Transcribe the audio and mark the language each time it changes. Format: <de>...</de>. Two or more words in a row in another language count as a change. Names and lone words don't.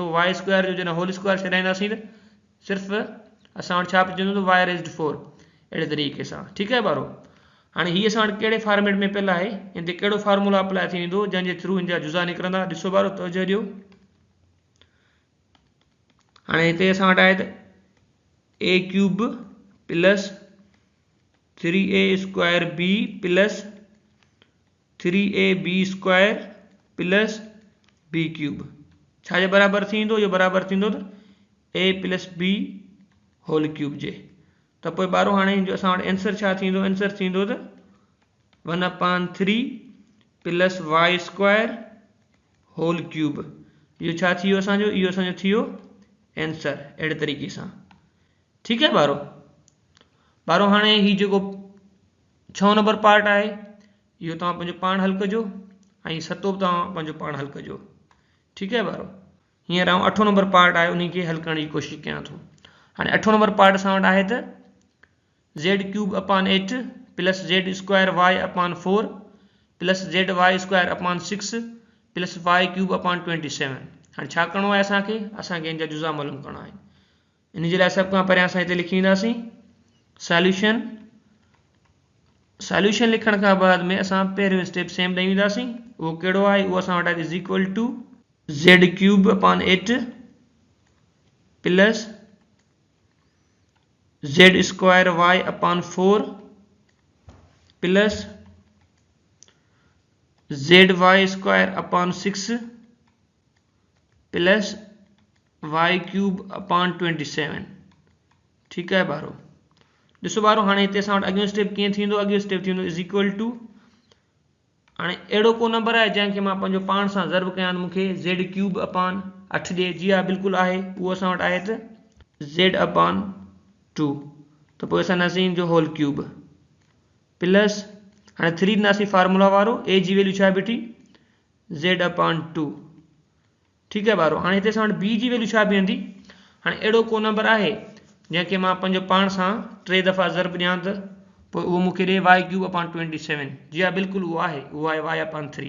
<sd>y स्क्वायर जो जॾहिं</sd> <en>whole square</en> <sd>छॾाईंदासीं त सिर्फ़ु असां वटि छा पियो y रेज़्ड 4, अहिड़े तरीक़े सां। ठीकु आहे ॿारो। हाणे हीअ असां वटि कहिड़े फॉर्मेट में पियल आहे, हिते कहिड़ो फार्मूला अप्लाई थी वेंदो जंहिंजे थ्रू हिन जा जुज़ा निकिरंदा, ॾिसो ॿारो तवजो ॾियो। हाणे हिते असां वटि आहे त</sd> <en>a cube plus 3a square b plus 3ab square plus b cube</en> <sd>छाजे बराबरि थींदो, इहो बराबरि थींदो त</sd> <en>a plus b whole cube</en> <sd>जे। त पोइ ॿारो हाणे जो असां वटि आंसर छा थींदो, आंसर थींदो त</sd> <en>1/3 plus y square whole cube.</en> <sd>इहो छा थी वियो असांजो, इहो असांजो थी वियो आंसर, अहिड़े तरीक़े सां। ठीकु आहे ॿारो। ॿारो हाणे हीउ जेको 6 नंबर पार्ट आहे इहो तव्हां पंहिंजो पाण हल कजो, ऐं 7 बि तव्हां पंहिंजो पाण हल कजो। ठीकु आहे ॿारो। हींअर आउं 8 नंबर पार्ट आहे उन खे हल करण जी कोशिशि कयां थो। हाणे 8 नंबर पार्ट असां वटि आहे त</sd> <en>z cube upon 8 plus z square y upon 4 plus zy square upon 6 plus y cube upon 27.</en> <sd>हाणे छा करिणो आहे असांखे इन जा जुज़ा मालूम करणा आहिनि। इन जे लाइ सभ खां पहिरियां असां हिते लिखी ईंदासीं सॉल्यूशन। सॉल्यूशन लिखण खां बाद में असां पहिरियों</sd> <en>step same</en> <sd>ॾेई वेंदासीं, उहो कहिड़ो आहे, उहो असां वटि</sd> <en>is equal to z cube upon 8 plus z square y upon 4 plus zy square upon 6 plus y cube upon 27.</en> <sd>ठीकु आहे ॿारो। ॾिसो ॿारो हाणे हिते असां वटि अॻियों स्टेप कीअं थींदो, अॻियों स्टेप थींदो</sd> <en>is equal to,</en> <sd>हाणे अहिड़ो को नंबर आहे जंहिंखे मां पंहिंजो पाण सां ज़र्ब कयां त मूंखे</sd> <en>z cube upon 8</en> <sd>ॾिए। जी हा बिल्कुलु आहे, उहो असां वटि आहे त</sd> <en>z upon 2,</en> <sd>त पोइ असां नज़ीन जो</sd> <en>whole cube plus,</en> <sd>हाणे 3 ॾींदासीं फार्मूला वारो, ए जी वैल्यू छा बीठी z/2। ठीकु आहे ॿारो। हाणे हिते असां वटि बी जी वैल्यू छा बीहंदी। हाणे अहिड़ो को नंबर आहे जंहिंखे मां पंहिंजो पाण सां 3 दफ़ा ज़र्ब ॾियां त पोइ उहो मूंखे ॾिए y³ जी हा बिल्कुलु उहो आहे, उहो आहे y/3।</sd>